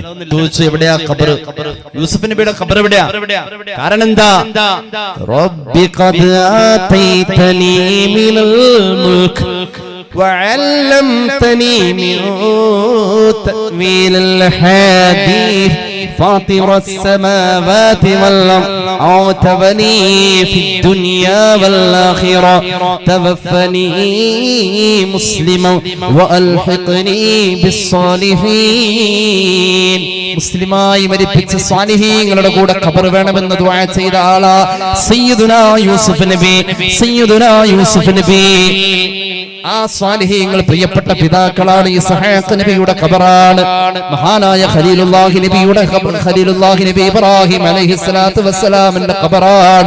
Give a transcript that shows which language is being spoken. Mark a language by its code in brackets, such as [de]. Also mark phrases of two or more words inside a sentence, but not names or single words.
[ml] ചോദിച്ചു, എവിടെയാ ഖബർ? യൂസുഫ് നബിയുടെ ഖബർ എവിടെയാ? കാരണം എന്താ? [ar] رب قد آتيتني من الملك وعلمتني من تأويل الحديث فاطر السماوات والأرض أوتبني في الدنيا والآخرة توفني مسلما وألحقني بالصالحين. [ml] മുസ്ലിമായി മരിപ്പിച്ച സ്വാലിഹീങ്ങളുടെ കൂടെ ഖബർ വേണമെന്ന് ദുആ ചെയ്ത ആളാ സയ്യിദുനാ യൂസുഫ് നബി. സയ്യിദുനാ യൂസുഫ് നബി ആ സ്വാലിഹീങ്ങൾ പ്രിയപ്പെട്ട പിതാക്കളാണ്. ഇസ്ഹാഖ് നബിയുടെ ഖബറാണ്. മഹാനായ ഖലീലുല്ലാഹി നബിയുടെ ഖബർ, ഖലീലുല്ലാഹി നബി ഇബ്രാഹിം [ar] عليه الصلاة والسلام [ml] ഖബറാണ്.